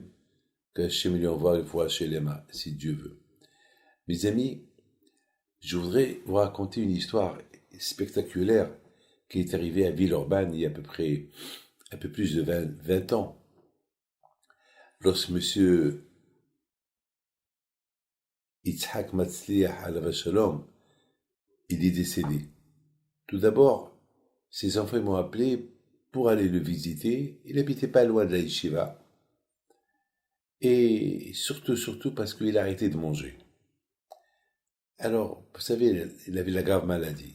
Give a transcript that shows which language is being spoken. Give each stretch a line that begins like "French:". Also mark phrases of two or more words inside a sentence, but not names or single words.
French: Qu'Hachem lui envoie une fois chez les mains, si Dieu veut. Mes amis, je voudrais vous raconter une histoire spectaculaire qui est arrivée à Villeurbanne il y a à peu près un peu plus de 20 ans. Lorsque M. Yitzhak Matzliach
Hebrew: עליו השלום,
French: il est décédé. Tout d'abord, ses enfants m'ont appelé pour aller le visiter. Il n'habitait pas loin de la yeshiva. Et surtout parce qu'il a arrêté de manger. Alors, vous savez, il avait la grave maladie.